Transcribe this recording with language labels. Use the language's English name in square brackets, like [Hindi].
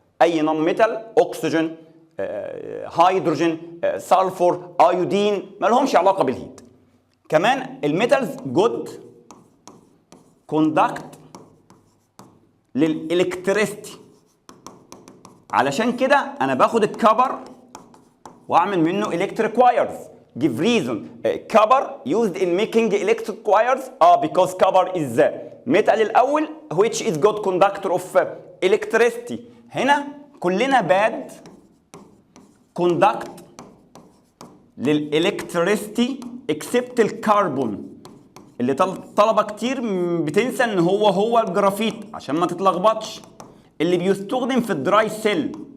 [Arabic] اي نون ميتال، اكسجين، هيدروجين، سلفور، ايودين، ما لهمش علاقه بالهيت. كمان الميتالز جود كوندكت للالكتريستي. علشان كده انا باخد الكبر واعمل منه [English] electric wires. give reason. copper used in making electric wires because copper is the metal [Arabic] الاول [English] which is good conductor of electricity. [Arabic] هنا كلنا [English] bad conduct [Arabic] للالكتريستي except الكربون اللي طلبه كتير بتنسى ان هو الجرافيت عشان ما تتلخبطش، اللي بيستخدم في الدراي سيل.